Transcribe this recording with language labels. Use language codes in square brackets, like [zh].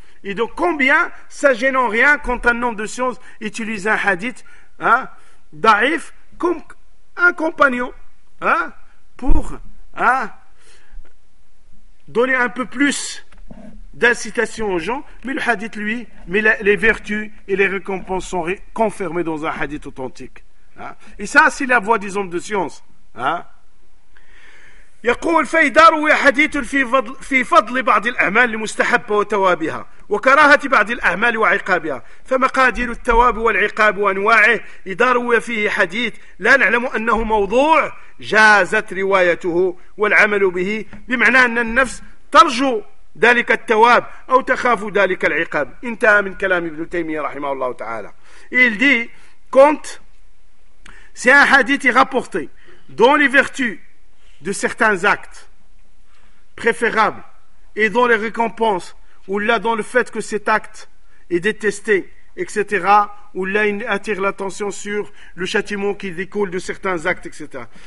[fr] Et donc combien ça gêne en rien quand un homme de science utilise un hadith da'if comme un compagnon pour donner un peu plus d'incitation aux gens, mais le hadith lui, mais les vertus et les récompenses sont confirmées dans un hadith authentique. Et ça, c'est la voix des hommes de science. [ar] يقول فيدار حديث في فضل بعض الأعمال المستحبة وتوابها وكراهة بعض الأعمال وعقابها فمقادير التواب والعقاب وأنواعه يدار فيه حديث لا نعلم أنه موضوع جازت روايته والعمل به بمعنى أن النفس ترجو ذلك التواب أو تخاف ذلك العقاب انتهى من كلام ابن تيمية رحمه الله تعالى. [fr] Il dit quand c'est un hadith rapporté dans les vertus de certains actes préférables et dans les récompenses, ou là dans le fait que cet acte est détesté, etc., ou là il attire l'attention sur le châtiment qui découle de certains actes, etc.